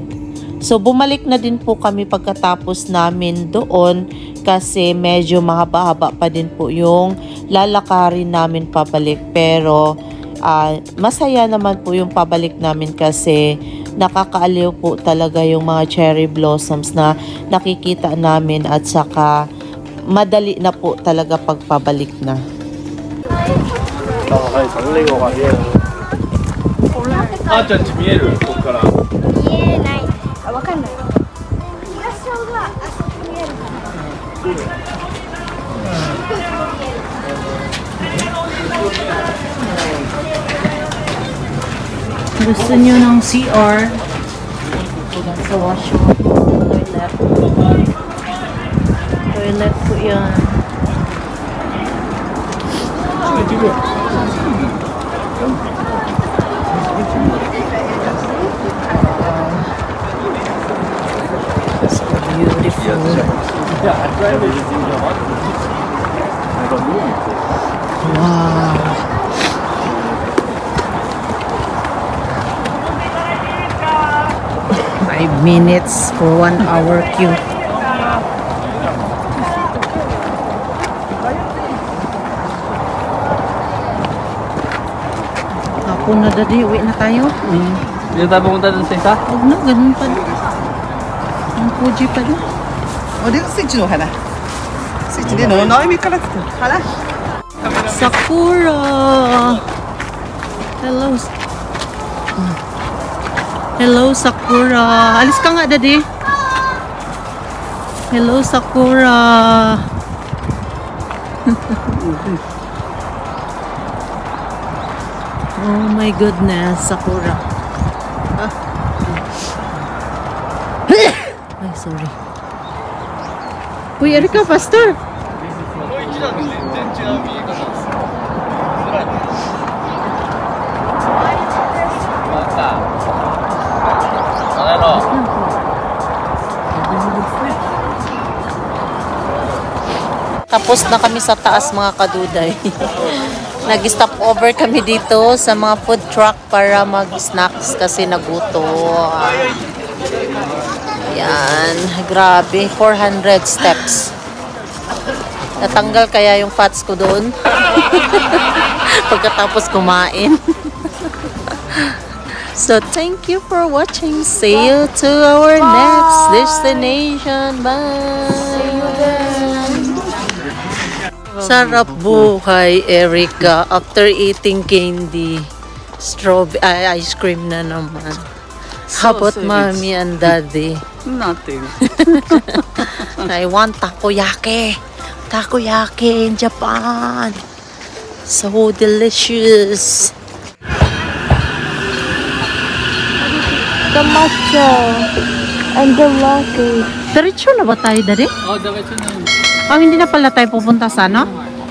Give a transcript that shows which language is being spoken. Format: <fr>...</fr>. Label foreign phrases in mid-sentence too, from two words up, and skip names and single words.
<tl>So bumalik na din po kami pagkatapos namin doon kasi medyo mahaba-haba pa din po yung lalakarin namin pabalik. Pero masaya naman po yung pabalik namin kasi nakakaaliw po talaga yung mga</tl> <en>cherry blossoms</en> <tl>na nakikita namin at saka madali na po talaga pagpabalik na.</tl> <ja>あーちゃんち見えるここから。見えない。あ、わかんない。東小があそこ見えるかな。</ja> <tl>Gusto nyo ng CR? Sa washroom. Toilet. Toilet po yan.</tl> <en>So beautiful. Wow. 5 minutes for 1 hour queue.</en> <tl>Hapon na daddy, uwi na tayo. Hindi tayo pumunta dun sa isa? Huwag na, ganun pa din. Ang Fuji pa din. おでスイッチの花スイッチでのなみから花</tl> <en>Sakura! Hello.</en> <tl>Hello, Sakura. Alis ka nga, daddy.</tl> <en>Hello, Sakura. Oh my goodness, Sakura. Ay, sorry. Uy, Erika, faster.</en> <ja>この一段と全然違う見え方です。</ja> <tl>Tapos na kami sa taas mga kaduday. Nag-stop over kami dito sa mga</tl> <en>food truck</en> <tl>para mag-snacks kasi nagutom. Yan, grabe, 400 steps. Natanggal kaya yung fats ko doon pagkatapos kumain.</tl> <en>So thank you for watching. See you to our next destination. Bye.</en> <tl>Sarap buhay,</tl> <en>Erika, after eating candy. Strawberry ice cream</en> <tl>na naman.</tl> <en>How about mommy and daddy? Nothing. I want takoyaki. Takoyaki in Japan. So delicious. The matcha and the latte.</en> <tl>Diretso na ba tayo, daddy? Oo, diretso na yun. Hindi na pala tayo pupunta sa ano?</tl>